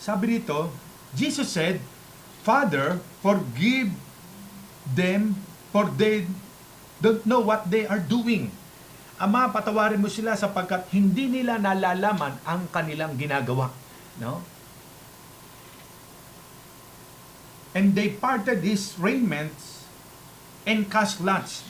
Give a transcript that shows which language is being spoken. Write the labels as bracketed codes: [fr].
[tl] Sabi dito, [en] Jesus said, Father, forgive them, for they don't know what they are doing. [tl] Ama, patawarin mo sila sapagkat hindi nila nalalaman ang kanilang ginagawa. No? [en] And they parted his raiments and cast lots.